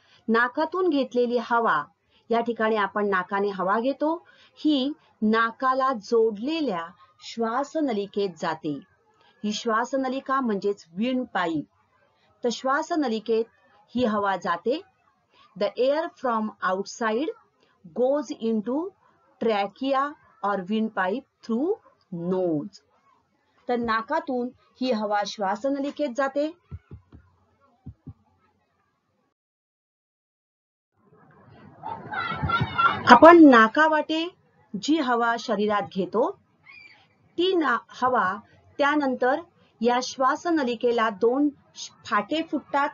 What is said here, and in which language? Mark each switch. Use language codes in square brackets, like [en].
[mr] नाकातून घेतलेली हवा या ठिकाणी आपण नाकाने हवा घेतो, ही नाकाला जोडलेल्या श्वासनलिकेत जाते. ही श्वासनलिका म्हणजेच विंड पाईप. तर श्वासनलिकेत ही हवा जाते. [en] The air from outside goes into trachea or windpipe through nose. [mr] तर नाकातून ही हवा श्वासनलिकेत जाते. आपण नाकावाटे जी हवा शरीरात घेतो ती हवा त्यानंतर या श्वासनलिकेला दोन फाटे फुटतात.